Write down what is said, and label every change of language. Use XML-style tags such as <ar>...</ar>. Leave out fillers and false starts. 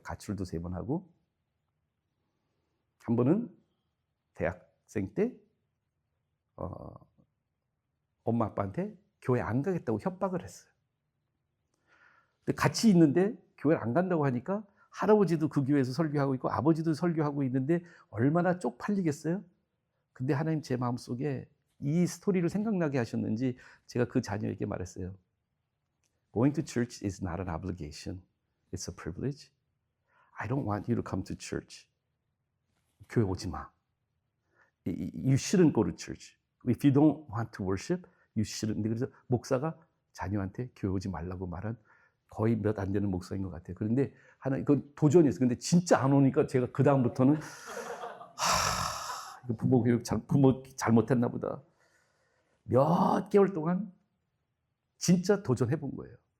<ko>가출도 3번 하고. 한 번은 대학생 때 엄마 아빠한테 교회 안 가겠다고 협박을 했어요. 근데 같이 있는데 교회를 안 간다고 하니까 할아버지도 그 교회에서 설교하고 있고 아버지도 설교하고 있는데 얼마나 쪽팔리겠어요? 근데 하나님 제 마음속에 이 스토리를 생각나게 하셨는지 제가 그 자녀에게 말했어요.</ko> <en>Going to church is not an obligation. It's a privilege. I don't want you to come to church.</en> <ko>교회 오지 마.</ko> <en>You shouldn't go to church. If you don't want to worship, you shouldn't.</en> <ko>그래서 목사가 자녀한테 교회 오지 말라고 말한 거의 몇 안 되는 목사인 것 같아요. 그런데 하나 이건 도전이었어요. 근데 진짜 안 오니까 제가 그 다음부터는 이거 부모 교육 부모 잘못했나 보다. 몇 개월 동안 진짜 도전해 본 거예요.</ko>